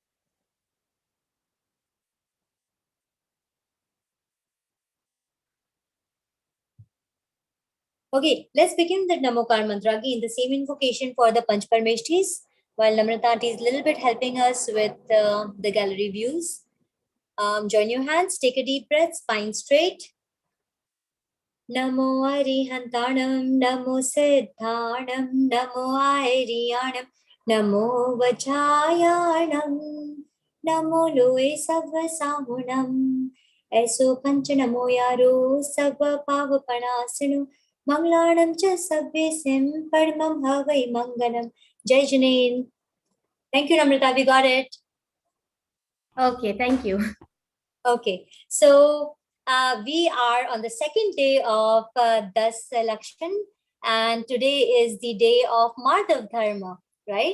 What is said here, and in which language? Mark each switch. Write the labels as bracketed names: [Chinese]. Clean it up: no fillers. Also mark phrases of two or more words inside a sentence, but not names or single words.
[English] Okay, let's begin the Namokar mantra again, the same invocation for the Panch Parmeshtis, while Namrata is a little bit helping us with the gallery views. Join your hands, take a deep breath, spine straight. [Prakrit languages] Namo Arihantanam, Namo Siddhanam, Namo Airiyanam, Namo Vajayanam, Namo Loe Sabva Sahunam, Eso Pancha Namo Yaro, Sabva Pavapanasinu, Manglanam Cha Sabbe Sim, Padmam Havai Mangalam. [Hindi] Jai Janen. [English] Thank you, Namrata, we got it. Okay, thank you. Okay, so we are on the second day of Das Lakshan, and today is the day of Madhav Dharma, right?